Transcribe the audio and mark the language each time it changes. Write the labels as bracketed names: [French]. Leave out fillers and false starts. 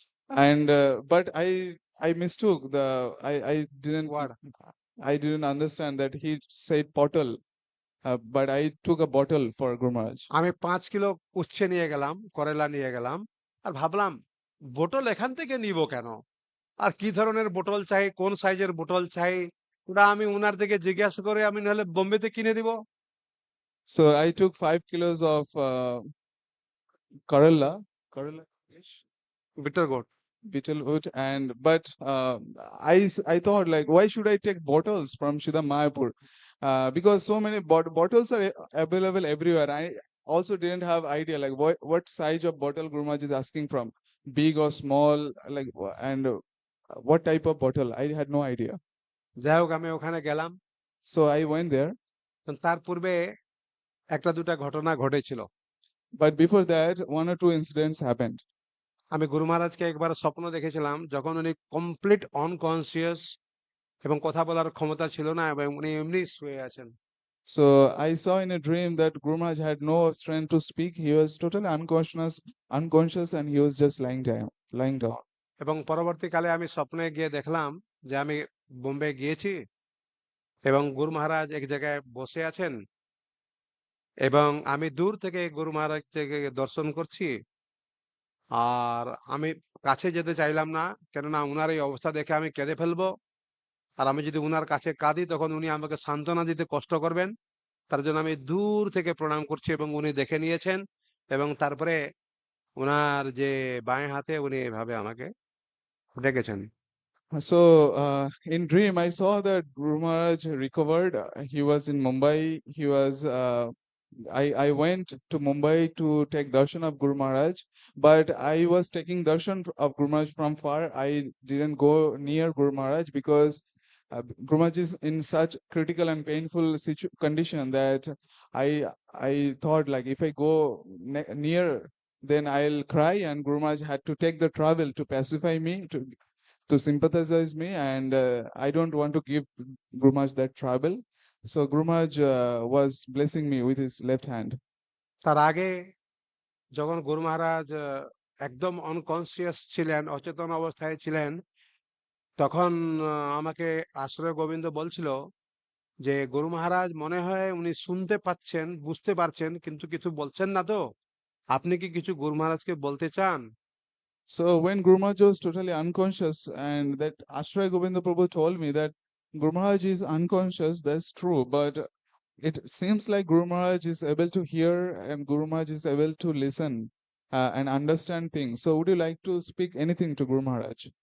[English] And but I mistook I didn't What? I didn't understand that he said bottle, but I took a bottle for Guru Maharaj. [Bangla] আমি 5 kilo উচ্ছে নিয়ে গেলাম, করেলা নিয়ে গেলাম, আর ভাবলাম বোতল এখান থেকে নিব কেন, আর কি ধরনের বোতল চাই, কোন সাইজের বোতল চাই, ওটা আমি উনার থেকে জিজ্ঞাসা করে আমি নাহলে বোম্বেতে কিনে দিব। [English] So I took 5 kilos of Kerala bitter gourd. beetle and but I thought like why should I take bottles from Shida Mayapur because so many bottles are available everywhere. I also didn't have idea like what size of bottle Guru Maharaj is asking from, big or small, like and what type of bottle I had no idea. [Bangla] যাই হোক আমি ওখানে গেলাম, [English] So I went there, [Bangla] তার পূর্বে একটা দুটা ঘটনা ঘটেছিল। [English] but before that one or two incidents happened. [Bangla] আমি গুরু মহারাজকে একবার স্বপ্ন দেখেছিলাম যখন উনি কমপ্লিট আনকনসিয়াস এবং কথা বলার ক্ষমতা ছিল না এবং উনি এমনি শুয়ে আছেন। [English] So I saw in a dream that Guru Maharaj had no strength to speak. He was totally unconscious and he was just lying down. [Bangla] এবং পরবর্তীকালে আমি স্বপ্নে গিয়ে দেখলাম যে আমি বোম্বে গিয়েছি এবং গুরু মহারাজ এক জায়গায় বসে আছেন এবং আমি দূর থেকে গুরু মহারাজ থেকে দর্শন করছি, আর আমি কাছে যেতে চাইলাম না, কেননা উনার এই অবস্থা দেখে আমি কেঁদে ফেলবো, আর আমি যদি উনার কাছে কাঁদি তখন উনি আমাকে সান্ত্বনা দিতে কষ্ট করবেন। তার জন্য আমি দূর থেকে প্রণাম করছি এবং উনি দেখে নিয়েছেন এবং তারপরে উনার যে বাঁয়ে হাতে উনি এভাবে আমাকে ডেকেছেন। [English] So in dream I saw that Guru Maharaj recovered. He was in Mumbai. He was I went to Mumbai to take darshan of Guru Maharaj, but I was taking darshan of Guru Maharaj from far. I didn't go near Guru Maharaj because Guru Maharaj is in such critical and painful condition that I thought like if I go near, then I'll cry, and Guru Maharaj had to take the travel to pacify me, to sympathize me, and I don't want to give Guru Maharaj that trouble. So Guru Maharaj was blessing me with his left hand. [Bangla] তার আগে যখন গুরু মহারাজ একদম unconscious ছিলেন, অচেতন অবস্থায় ছিলেন, তখন আমাকে আশ্রয় গোবিন্দ বলছিল যে গুরু মহারাজ মনে হয় উনি শুনতে পাচ্ছেন, বুঝতে পারছেন, কিন্তু কিছু বলছেন না তো, আপনি কি কিছু গুরু মহারাজকে বলতে চান? [English] So when Guru Maharaj was totally unconscious, and that Ashray Govinda Prabhu told me that Guru Maharaj is unconscious, that's true, but it seems like Guru Maharaj is able to hear and Guru Maharaj is able to listen and understand things. So would you like to speak anything to Guru Maharaj?